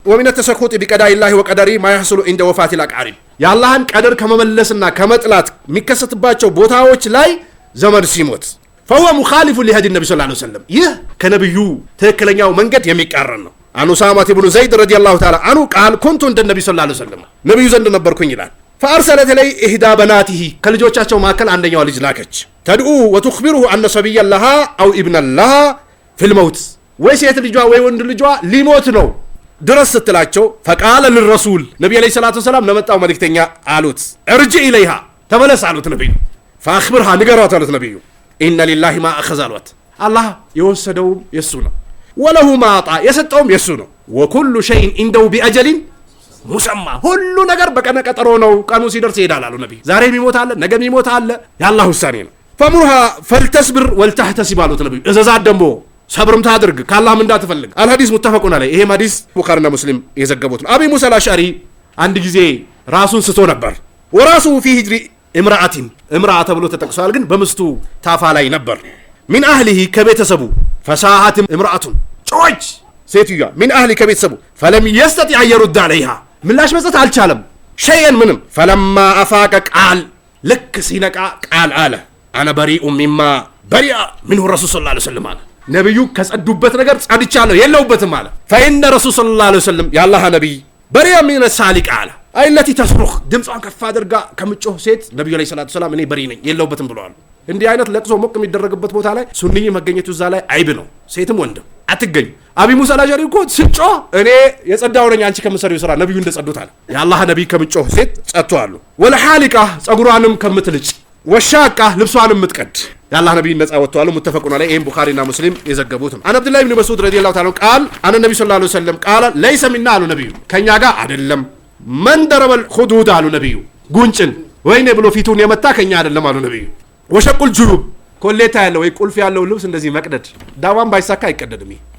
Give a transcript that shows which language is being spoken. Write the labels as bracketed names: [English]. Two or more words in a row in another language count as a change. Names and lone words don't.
[Arabic] ومن التسخط بقضاء الله وقدره ما يحصل عند وفاة الأقارب [Amharic] የአላህን ቀደር ከመመለስና ከመጥላት የሚከሰትባቸው ቦታዎች ላይ ዘመድ ሲሞት [Arabic] فهو مخالف لهدي النبي صلى الله عليه وسلم [Amharic] ይህ ከነብዩ ትክክለኛው መንገድ የሚቃረን ነው [Arabic] عن أسامة بن زيد رضي الله تعالى عنه قال [Amharic] ኩንቱ እንደ ነብዩ [Arabic] صلى الله عليه وسلم [Amharic] ነብዩ ዘንድ ነበርኩኝ ይላል [Arabic] فارسلت الي احدى بناته [Amharic] ከልጆቻቸው መካከል አንደኛው ልጅ ላከች [Arabic] تدعو وتخبره ان صبيا لها او ابن لها في الموت [Amharic] ወይሴት ልጇ ወይ ወንድ ልጇ ሊሞት ነው ድረስ ስትላቸው [Arabic] فقال للرسول [Amharic] ነብዩ [Arabic] عليه الصلاة والسلام [Amharic] ለመጣው መልእክተኛ አሉት [Arabic] ارجع اليها [Amharic] ተመለስ አሉት ነብዩ فاخبرها ንገሯት አሉት ነብዩ [Arabic] ان لله ما اخذ [Amharic] አሏት አላህ የወሰደው የሱ ነው [Arabic] وله ما اعطى [Amharic] የሰጠውም የሱ ነው [Arabic] وكل شيء عنده باجل [Amharic] ሙሰማ ሁሉ ነገር በቀነ ቀጠሮ ነው ቀኑ ሲደርስ ይሄዳል አሉ ነብዩ ዛሬ የሚሞት አለ ነገ የሚሞት አለ ያላህ ውሳኔ ነው [Arabic] فمرها فلتصبر ولتحتسب [Amharic] አሉት ነብዩ እዘዛት ደሞ ሰብርም ታድርግ ካላህም እንዳትፈልግ [Arabic] الحديث متفق عليه [Amharic] ይሄ ሐዲስ ቡኻሪና ሙስሊም የዘገቡት ነው አቢ ሙሳ አልአሽዓሪ አንድ ጊዜ ራሱን ስቶ ነበር [Arabic] ورأسه في هجر امرأة [Amharic] ተብሎ ተጠቅሷል ግን በምስቱ ታፋ ላይ ነበር [Arabic] من اهله ከቤተሰቡ فساحت امرأة [Amharic] ጮች ሴትዮዋ [Arabic] من اهله ከቤተሰቡ فلم يستطيع يرد عليها [Amharic] ምላሽ መስጠት አልቻለም [Arabic] شيئا ምንም فلما افاق قال لك [Amharic] ሲነቃ ቃል አለ [Arabic] انا بريء مما برئ منه الرسول صلى الله عليه وسلم [Amharic] አለ ነብዩ ከጸዱበት ነገር ጸድቻለሁ የለውበትም አለ [Arabic] فإن الرسول صلى الله عليه وسلم يا الله [Amharic] ነብይ [Arabic] برئ من السالق [Amharic] አለ [Arabic] التي تصرخ [Amharic] ድምጿን ከፍ አድርጋ ከምጮህ ሴት ነብዩ [Arabic] عليه الصلاة السلام [Amharic] እኔ በሪ ነኝ የለውበትም ብለዋል እንዲህ አይነት ለቅሶ ሞቅ የሚደረግበት ቦታ ላይ ሱንኝ መገኘቱ እዛ ላይ አይብ ነው ሴትም ወንድም አትገኝ አቢ ሙሳ አልአሽዓሪ እኮ ስጮህ እኔ የጸዳው ነኝ አንቺ ከምትሰሪው ስራ ነብዩ እንደጸዱታል የአላህ ነብይ ከምጮህ ሴት ጸጥቷል ወለሐሊቃ ጸጉሯንም ከምትልጭ ወሻቃ ልብሷንም ምትቀድ የአላህ ነብይ ነፃ ወጥቷል [Arabic] متفق عليه [Amharic] ይሄን ቡኻሪና ሙስሊም የዘገቡት [Arabic] عن عبد الله بن مسعود رضي الله تعالى قال [Amharic] አን ነብዩ [Arabic] صلى الله عليه وسلم قال ليس منا [Amharic] አሉ ነብዩ ከኛ ጋር አይደለም [Arabic] من ضرب الخدود [Amharic] አሉ ነብዩ ጉንጭን ወይኔ ብሎ ፊቱን የመታ ከኛ አይደለም አሉ ነብዩ [Arabic] وشق الجيوب [Amharic] ኮሌታ ያለው ወይ ቁልፍ ያለው ልብስ እንደዚህ መቅደድ ዳዋም ባይሳካ አይቀደድም